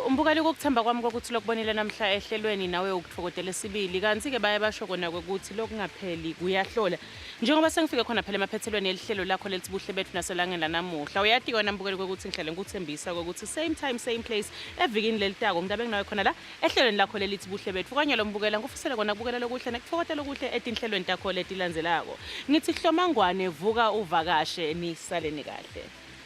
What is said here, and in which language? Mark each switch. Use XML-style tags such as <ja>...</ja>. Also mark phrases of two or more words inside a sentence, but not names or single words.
<ss>Ngikubali ukuthemba kwami kokuthi lokubonile namhla ehlelweni nawe ukutfokotela esibili kanti ke baye basho kona ukuthi lokungapheli kuyahlola. Njengoba sengifike khona phela emaphethelweni elihlelo lakho lelithi buhle bethu naselangeni lanamuhla. Uyati wena mbukeli ukuthi ngihlale ngikuthembisa ukuthi</ss> <en>same time same place</en> <ss>evikini lelitako ngidabe nginawe khona la ehlelweni lakho lelithi buhle bethu. Kanye lo mbukela ngufisela kona kubukela lokuhle nekufokotela okuhle etinhlelweni takho letilandzelako. Ngithi Hlomangwane vuka uvakashe nisaleni kahle.</ss>